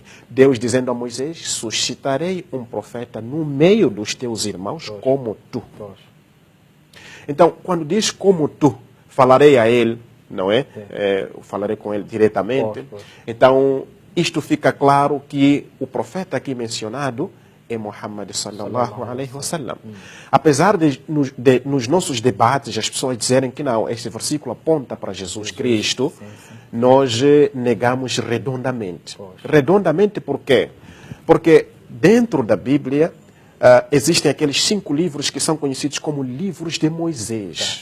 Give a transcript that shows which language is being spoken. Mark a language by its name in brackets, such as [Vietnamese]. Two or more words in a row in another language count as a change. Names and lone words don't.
[Portuguese] Deus dizendo a Moisés: suscitarei um profeta no meio dos teus irmãos como tu. Então, quando diz como tu, falarei a ele, não é? Falarei com ele diretamente. Então, isto fica claro que o profeta aqui mencionado é Muhammad [Arabic] صلى الله عليه وسلم. [Portuguese] Apesar de nos nossos debates as pessoas dizerem que não, este versículo aponta para Jesus Cristo, nós negamos redondamente. Redondamente por quê? Porque dentro da Bíblia existem aqueles 5 livros que são conhecidos como livros de Moisés.